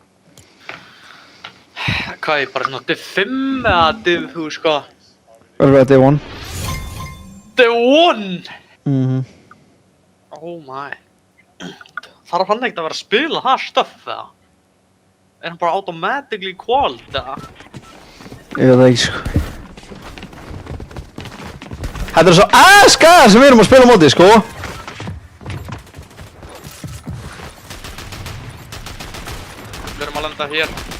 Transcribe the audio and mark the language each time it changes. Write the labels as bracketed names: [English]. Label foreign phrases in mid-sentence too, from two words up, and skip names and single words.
[Icelandic] Hvað er bara svona Div 5 eða Div, þú veist hvað? Verður við að Div 1. Div 1! Mhm. [English] Oh my. [Icelandic] Þarf hann ekkert að vera að spila það stöff, eða? Er hann bara [English] automatically qualified, [Icelandic] eða? Ég veit það ekki, sko. Þetta er svo aska sem við erum að spila á móti, sko. Við erum að lenda hér.